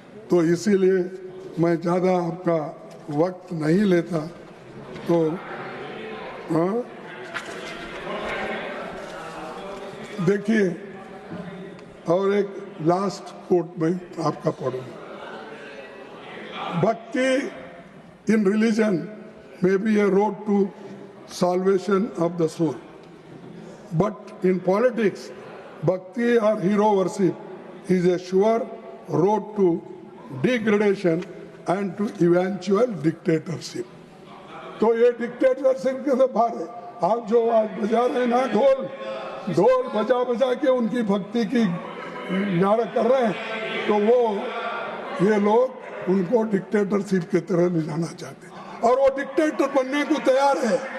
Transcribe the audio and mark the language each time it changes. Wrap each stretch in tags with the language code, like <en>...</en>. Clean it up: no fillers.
<hi>तो इसीलिए मैं ज़्यादा आपका वक्त नहीं लेता। तो देखिए, और एक लास्ट कोट में आपका पढ़ूंगा।</hi> <en>Bhakti in religion may be a road to salvation of the soul, but in politics, bhakti or hero worship is a sure road to degradation and to eventual dictatorship.</en> <hi>तो ये डिक्टेटरशिप के से बाहर है। आप जो आज बजा रहे हैं ना, ढोल बजा के उनकी भक्ति की नारा कर रहे हैं, तो वो ये लोग उनको डिक्टेटरशिप की तरह ले जाना चाहते हैं और वो डिक्टेटर बनने को तैयार है।</hi>